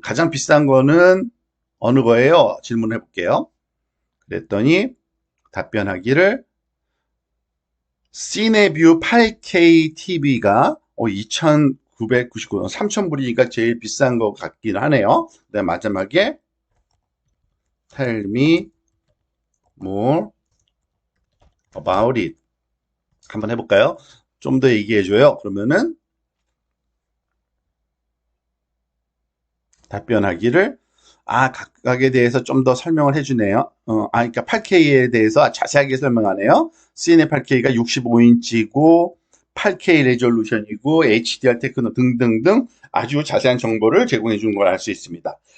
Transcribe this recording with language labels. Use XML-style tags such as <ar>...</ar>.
<ko>가장 비싼 거는 어느 거예요? 질문해 볼게요. 그랬더니 답변하기를 시네뷰 8K TV가 2,999원, 3,000불이니까 제일 비싼 것 같긴 하네요. 네, 마지막에</ko> <en>Tell me more about it.</en> <ko>한번 해볼까요? 좀 더 얘기해줘요. 그러면은 답변하기를 각각에 대해서 좀 더 설명을 해주네요. 그러니까 8K에 대해서 자세하게 설명하네요. CNA 8K가 65인치고 8K 레졸루션이고 HDR 테크노 등등등 아주 자세한 정보를 제공해 준 걸 알 수 있습니다.</ko>